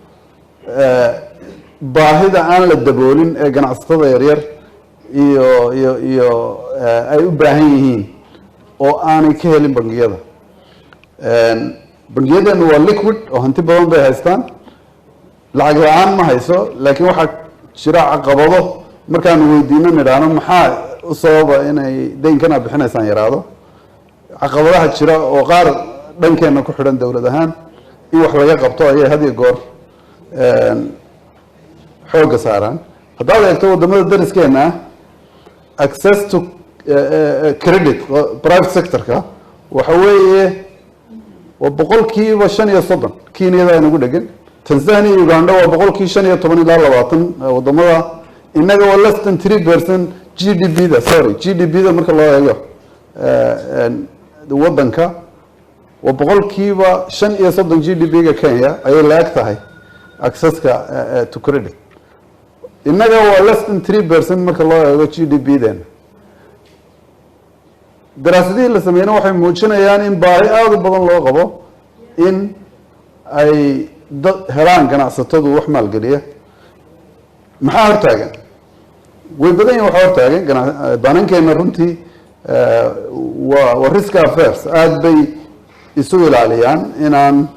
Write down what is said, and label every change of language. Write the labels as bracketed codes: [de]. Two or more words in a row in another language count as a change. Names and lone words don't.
[so] baahida aan la daboolin ee ganacsatada yaryar iyo ay u baahan yihiin oo aanay ka helin bangiyada bangiyadeenu waa liquid oo hanti badan bay haystaan lacag la-aan ma hayso laakiin waxaa jira caqabado markaanu weydiino nidhaahno maxaa u sababa inay daynkana bixinaysaan yaraado caqabadaha jira oo qaar dhankeena ku xidhan dowlad ahaan in wax laga qabto ayay had iyo goor xoogga saaraan haddaad eegto wadamada dariskeena [en] access to credit [so] private sectorka waxa weeye waa boqolkiiba 5 Kenyada inagu dhegan Tanzania iyo Uganda waa boqolkiiba 15 ilaa 20 wadamada inaga waa [en] less than 3% [so] GDP-da GDP-da marka loo eego wadanka waa boqolkiiba 5 GDP-ga Kenya ayay la eg tahay access-ka [en] to credit [so] inaga waa [en] less than 3% [so] marka loo eego GDP-dan daraasadihii la sameeyay waxay muujinayaan in baahi aad u badan loo qabo in ay helaan ganacsatadu wax maalgeliya maxaa hortaagan way badan yihiin waxa hortaagan banankeena runtii waa [en] risk affairs [so] aad bay isu ilaaliyaan inaan